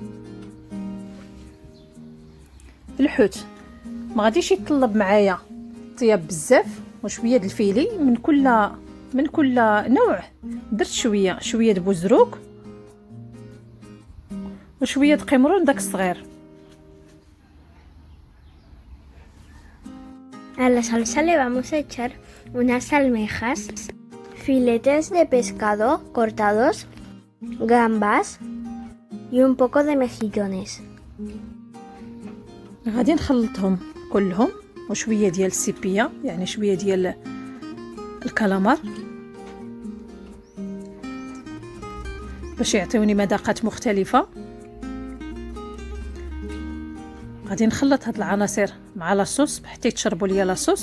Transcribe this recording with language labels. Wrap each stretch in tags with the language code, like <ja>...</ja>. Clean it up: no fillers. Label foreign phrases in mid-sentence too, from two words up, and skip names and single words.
<ar>الحوت ما غاديش يطلب معايا طياب بزاف، وشويه د الفيلي من كل نوع. درت شويه د بوزروق وشويه د قمرون داك الصغير.</ar> <es>A la salsa le vamos a echar unas almejas, filetes de pescado cortados, gambas y un poco de mejillones.</es> <ar>غادي نخلطهم كلهم، وشويه ديال السيبيه يعني شويه ديال الكالامار باش يعطيوني مذاقات مختلفه. غادي نخلط هاد العناصر مع لاصوص حتى يتشربوا ليا لاصوص.</ar>